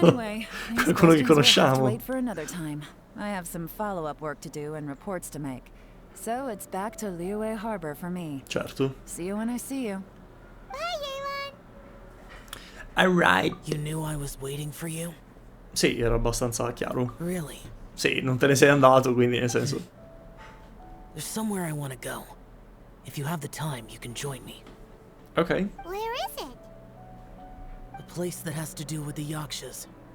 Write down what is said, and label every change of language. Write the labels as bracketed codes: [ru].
[en] Anyway, these [it] qualcuno che [en] questions will have to [it] conosciamo. [en] wait for another time. I have some follow-up work to do and reports to make. So it's back to Liyue Harbor for me. [it] Certo. [en] See you when I see you. Bye, Yelan. Alright. You knew I was waiting for you? [it] Sì, era abbastanza chiaro. [en] Really? [it] Sì, non te ne sei andato, quindi nel senso... [en] There's somewhere I want to go. If you have the time, you can join me. [it] Ok. [en] Where is it? A place that has to do with the Yakshas.